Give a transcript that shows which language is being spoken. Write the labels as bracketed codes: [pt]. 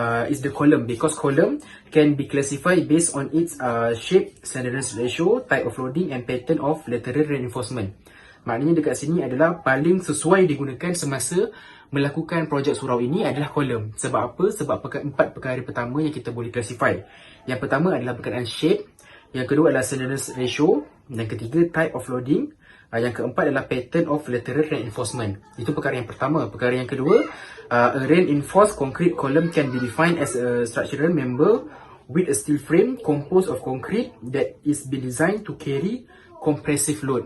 [en] Is the column, because column can be classified based on its shape, slenderness ratio, type of loading and pattern of lateral reinforcement. [ms] Maknanya dekat sini adalah paling sesuai digunakan semasa melakukan projek surau ini adalah column. Sebab apa? Sebab empat perkara pertama yang kita boleh classify. Yang pertama adalah berkenaan shape, yang kedua adalah slenderness ratio, yang ketiga type of loading, yang keempat adalah pattern of lateral reinforcement. Itu perkara yang pertama. Perkara yang kedua, [en] a reinforced concrete column can be defined as a structural member with a steel frame composed of concrete that is been designed to carry compressive load.